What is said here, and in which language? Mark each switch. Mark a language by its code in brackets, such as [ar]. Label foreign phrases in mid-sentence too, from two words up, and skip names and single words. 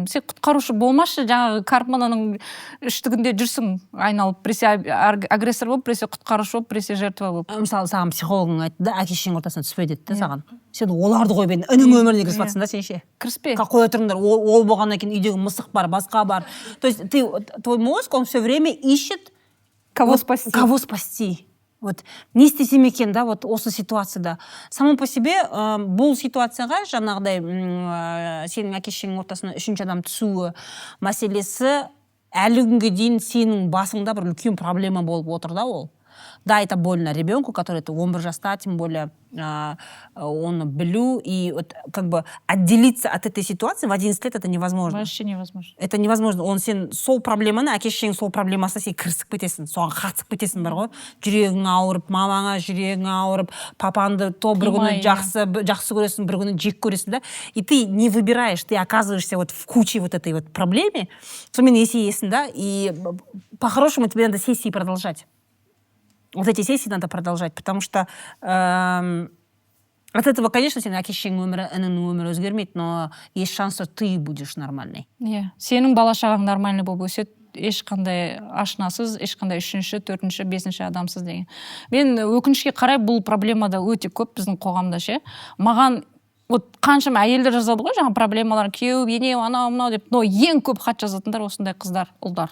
[kk] Сен құтқарушы болмашы, жаңағы Карпмананың үштігінде жүрсің айналып. Біресе агрессор болып, біресе құтқарушы болып, біресе жертва болып. Мысалы, саған психологың айтты да, әке шешенің ортасына түспе деді саған. Сен оларды қойып едің, інің өміріне кірісіп жатсың да сен ше. Кіріспе. Қоя тұрыңдар, ол болғаннан кейін үйдегі мысық бар, басқа бар. [ru] То есть твой мозг, он все время ищет Кого спасти. Кого спасти. [kk] Вот не істесем екен да, вот осы ситуацияда. [ru] Само по себе [kk] бұл ситуацияға жаңағыдай сенің әке шешенің ортасына үшінші адам түсуі мәселесі әлі күнге дейін сенің басыңда бір үлкен проблема болып отыр да ол. [ru] Да, это больно ребенку, который 11 жаста, тем более он білу, и вот как бы отделиться от этой ситуации в 11 лет это невозможно. Вообще невозможно. Это невозможно. [kk] Он сен сол проблеманы, әке шешең сол проблемасы сен кірісіп кетесің, соған қатысып кетесің бар ғой. Жүрегің ауырып, мамаңа жүрегің ауырып, папанды то бір күні жақсы көресің, бір күні жек көресің да. [ru] И ты не выбираешь, ты оказываешься вот в куче вот этой вот проблеме. [kk] Сонымен есейесің да, [ru] и по-хорошему тебе надо сессии продолжать. Вот эти сессии надо продолжать, потому что от этого, конечно, [kk] сенің әке шешеңнің өмірі, ініңнің өмірі өзгермейді, [ru] но есть шанс, что ты будешь нормальный. [kk] Сенің бала-шағаң нормальный болып өседі, ешқандай ашынасыз, ешқандай үшінші, төртінші, бесінші адамсыз деген. Мен өкінішке қарай бұл проблемада өте көп біздің қоғамда ше. Маған вот қаншама әйелдер жазады ғой, жаңа проблемалар, күйеу, ене, анау, мынау деп, но ең көп хат жазатындар осындай қыздар, ұлдар.